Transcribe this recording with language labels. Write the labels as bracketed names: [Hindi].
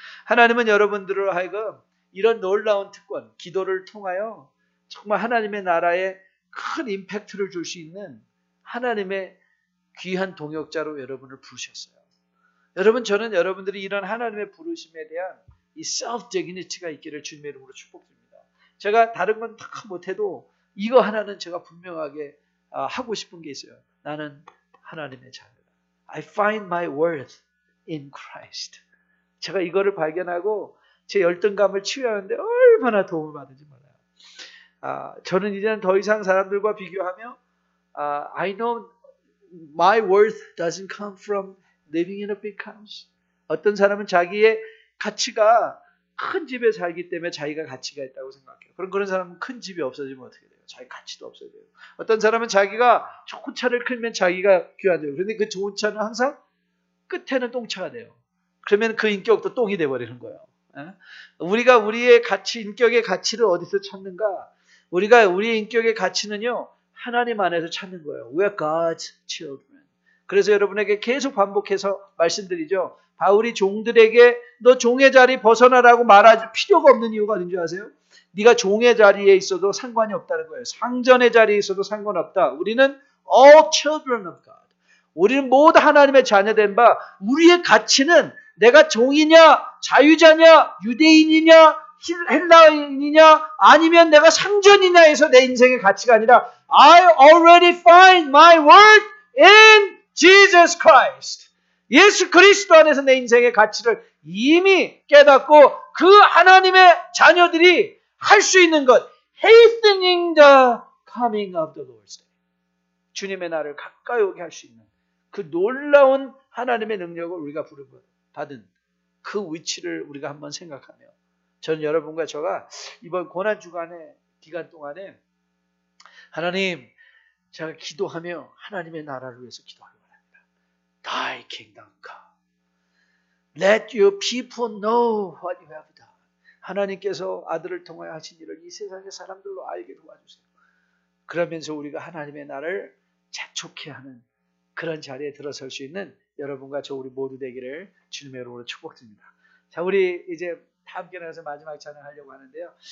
[Korean] 하나님은 여러분들을 하여금 이런 놀라운 특권, 기도를 통하여 정말 하나님의 나라에 큰 임팩트를 줄 수 있는 하나님의 귀한 동역자로 여러분을 부르셨어요. 여러분 저는 여러분들이 이런 하나님의 부르심에 대한 이 self-dignity가 있기를 주님의 이름으로 축복드립니다. 제가 다른 건 다 못해도 이거 하나는 제가 분명하게 하고 싶은 게 있어요. 나는 하나님의 자녀다. [English] I find my worth in Christ. [Korean] 제가 이거를 발견하고 제 열등감을 치유하는데 얼마나 도움을 받은지 몰라요. 저는 이제는 더 이상 사람들과 비교하며 [English] I know my worth doesn't come from living in a big house. [Korean] 어떤 사람은 자기의 가치가 큰 집에 살기 때문에 자기가 가치가 있다고 생각해요. 그런 사람은 큰 집이 없어지면 어떻게 돼요? 자기 가치도 없어져요. 어떤 사람은 자기가 좋은 차를 끌면 자기가 귀하대요. 그런데 그 좋은 차는 항상 끝에는 똥차가 돼요. 그러면 그 인격도 똥이 돼버리는 거예요. 우리가 우리의 가치, 인격의 가치를 어디서 찾는가? 우리가 우리의 인격의 가치는요, 하나님 안에서 찾는 거예요. [English] We're God's children. [Korean] 그래서 여러분에게 계속 반복해서 말씀드리죠. 바울이 종들에게 너 종의 자리 벗어나라고 말할 필요가 없는 이유가 어딘지 아세요? 네가 종의 자리에 있어도 상관이 없다는 거예요. 상전의 자리에 있어도 상관없다. 우리는 [English] all children of God. [Korean] 우리는 모두 하나님의 자녀된 바 우리의 가치는 내가 종이냐 자유자냐 유대인이냐 헬라인이냐 아니면 내가 상전이냐에서 내 인생의 가치가 아니라 [English] I already find my worth in Jesus Christ. [Korean] 예수 그리스도 안에서 내 인생의 가치를 이미 깨닫고 그 하나님의 자녀들이 할 수 있는 것 [English] hastening the coming of the Lord's day. [Korean] 주님의 날을 가까이 오게 할 수 있는 그 놀라운 하나님의 능력을 우리가 받은 그 위치를 우리가 한번 생각하며 저는 여러분과 저가 이번 고난주간의 기간 동안에 하나님 제가 기도하며 하나님의 나라를 위해서 기도하기 바랍니다. [English] Thy kingdom come. Let your people know what you have done. [Korean] 하나님께서 아들을 통하여 하신 일을 이 세상의 사람들로 알게 도와주세요. 그러면서 우리가 하나님의 나라를 재촉해 하는 그런 자리에 들어설 수 있는 여러분과 저 우리 모두 되기를 주님의 이름으로 축복드립니다. 자, 우리 이제 다 함께 나가서 마지막 찬양 하려고 하는데요.